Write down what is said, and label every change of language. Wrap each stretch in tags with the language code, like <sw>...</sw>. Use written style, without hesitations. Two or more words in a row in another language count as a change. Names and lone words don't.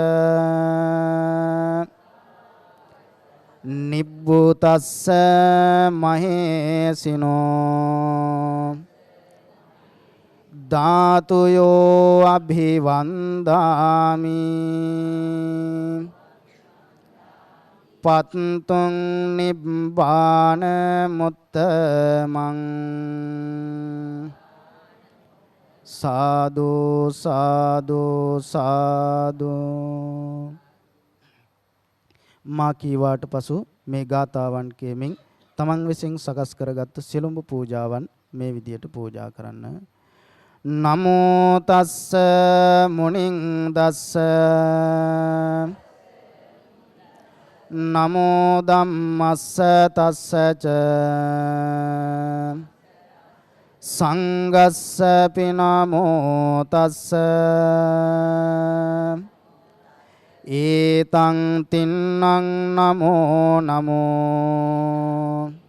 <pi>නිබ්බුතස්ස මහේසිනෝ ධාතුයෝ අභිවන්දාමි පත්තුං නිබ්බාන මුත්තමං සාදු සාදු සාදු.</pi> <si>මා කීවාට පසු මේ ගාථාවන් කියමින් තමන් විසින් සකස් කරගත්තු සිළුඹ පූජාවන් මේ විදියට පූජා කරන්න.</si> <pi>නමෝ තස්ස මුනිං දස්ස නමෝ ධම්මස්ස තස්ස ච සංගස්ස පිනමෝ තස්ස ඒතං තින්නං නමෝ නමෝ</pi>